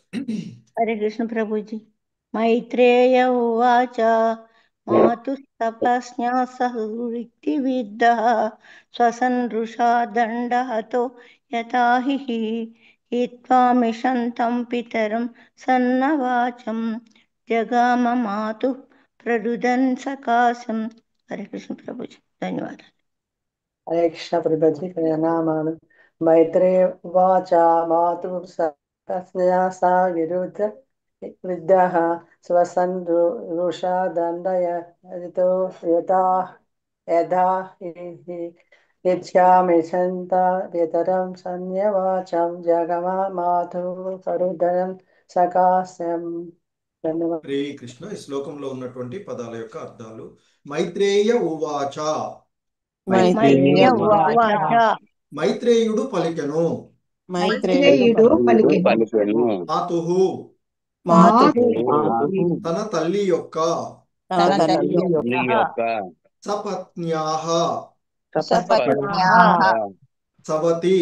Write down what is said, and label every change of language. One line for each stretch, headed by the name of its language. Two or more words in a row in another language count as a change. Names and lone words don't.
Sanskrit: हरे कृष्ण प्रभुजी मैत्रेय उवाच मातुः तपस्न्या सदुरुक्तिविद्धः स्वसन्रुषा दण्डहतो यताहि हित्वा मिषन्तं पितरं सन्नवाचं जगाम मातुः प्ररुदन् सकाशम्।
Hindi: हरे कृष्ण प्रभु जी, धन्यवाद।
Sanskrit: हरे कृष्ण प्रभुजी प्रणमामि। मैत्रेय उवाच मातुः तस्या सा विरुद्ध विद्यः स्वसन् रुषा दण्डयतो यदा यदा यच्छामि सन्ता पितरं सन्यवाचं जगमा मातुः प्ररुदन् सकाशम्।
Hindi: धन्यवाद।
Telugu: హరే కృష్ణ. ఈ శ్లోకంలో ఉన్నటువంటి పదాల యొక్క అర్థాలు.
Sanskrit: మైత్రేయ ఉవాచ, मैत्रेय उवाच
Telugu: మైత్రేయుడు పలికెను. మైత్రేయుడు పలికెను. మాతుః, తన తల్లి యొక్క, తల్లి యొక్క సపత్న్యాః, సపత్న్యాః సవతి,